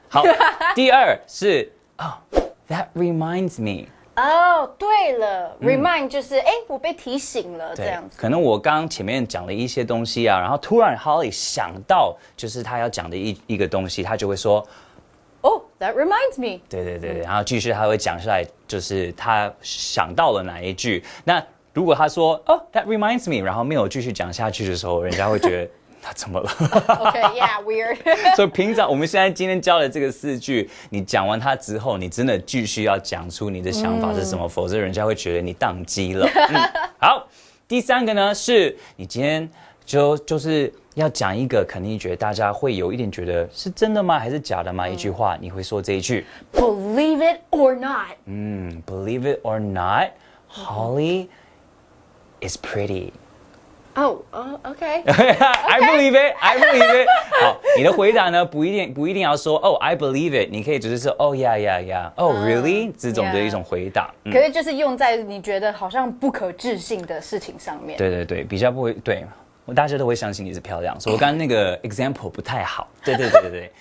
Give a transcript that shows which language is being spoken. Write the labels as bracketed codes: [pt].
[zh] 好，第2是 [en] that reminds me. [zh] 对了 ，remind 就是我被提醒了这样子。可能我刚前面讲了一些东西啊，然后突然 Holly 想到就是他要讲的一个东西，他就会说 [en] that reminds me。 [zh] 对，然后继续他会讲出来，就是他想到了哪一句。那如果他说 [en] that reminds me， [zh] 然后没有继续讲下去的时候，人家会觉得他怎么了 [en] ？OK，yeah，weird [zh] 所以平常我们现在今天教的这个4句，你讲完它之后，你真的继续要讲出你的想法是什么，否则人家会觉得你宕机了。好，第3个呢是你今天就是要讲一个肯定觉得大家会有一点觉得是真的吗？还是假的吗？一句话你会说这一句 [en] Believe it or not. Believe it or not, Holly is pretty. Oh, okay. I believe it. I believe it. [zh] 好，你的回答呢不一定要说 [en] I believe it， [zh] 你可以只是说 [en] yeah. Really [zh] 这种的一种回答。可是就是用在你觉得好像不可置信的事情上面。对，比较不会对，大家都会相信你是漂亮。所以我刚刚那个 example 不太好。对。